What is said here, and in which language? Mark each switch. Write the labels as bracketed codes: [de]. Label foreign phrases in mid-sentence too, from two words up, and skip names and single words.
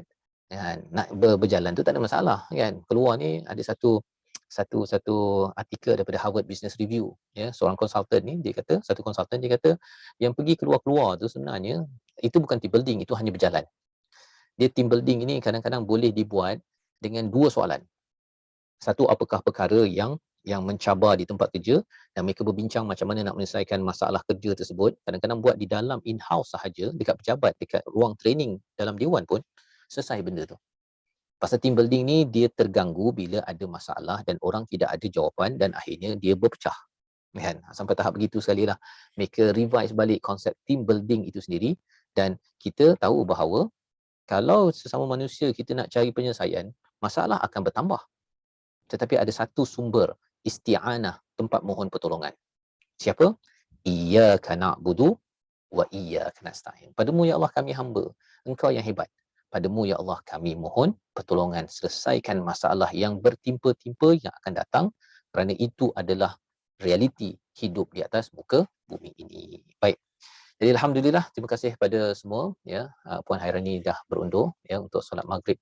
[ms] Nak berjalan tu tak ada masalah kan, keluar ni ada satu satu artikel daripada Harvard Business Review, ya, seorang konsultan ni dia kata, satu konsultan dia kata yang pergi keluar-keluar tu sebenarnya itu bukan [en] team building, [ms] itu hanya berjalan. Dia [en] team building [ms] ini kadang-kadang boleh dibuat dengan dua soalan. Satu, apakah perkara yang mencabar di tempat kerja, dan mereka berbincang macam mana nak menyelesaikan masalah kerja tersebut. Kadang-kadang buat di dalam in-house sahaja, dekat pejabat, dekat ruang training dalam dewan pun selesai benda tu. Pasal [en] team building [ms] ni dia terganggu bila ada masalah dan orang tidak ada jawapan dan akhirnya dia berpecah. Kan? Sampai tahap begitu sekali lah. Mereka revise balik konsep [en] team building [ms] itu sendiri, dan kita tahu bahawa kalau sesama manusia kita nak cari penyelesaian, masalah akan bertambah. Tetapi ada satu sumber isti'anah, tempat mohon pertolongan. Siapa? [ar] إياك نعبد وإياك نستعين. [ms] Padamu [ar] يا الله [ms] kami hamba, Engkau yang hebat. Padamu [ar] يا الله [ms] kami mohon pertolongan, selesaikan masalah yang bertimpa-timpa yang akan datang, kerana itu adalah realiti hidup di atas muka bumi ini. Baik. Jadi alhamdulillah, terima kasih pada semua, ya. Puan Hairani dah berundur, ya, untuk solat maghrib.